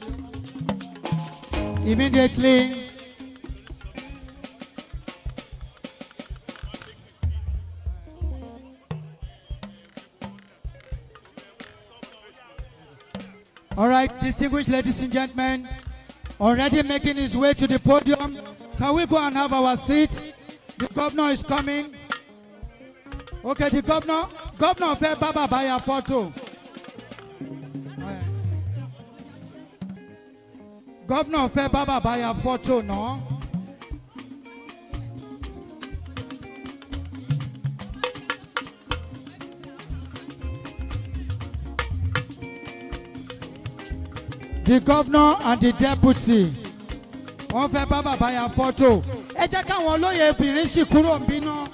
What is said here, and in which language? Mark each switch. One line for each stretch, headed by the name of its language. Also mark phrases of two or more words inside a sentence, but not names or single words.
English: Immediately, all right, distinguished ladies and gentlemen, already making his way to the podium. Can we go and have our seat? The governor is coming. Okay, the governor
Yoruba: fẹ́ bá bàbá ya
English: photo.
Yoruba: Governor fẹ́ bá bàbá ya photo náà.
English: The governor and the deputy
Yoruba: wọ́n fẹ́ bá bàbá ya photo. Ẹ jẹ́ káwọn olóyè obìnrin sì kúrò ń bínú.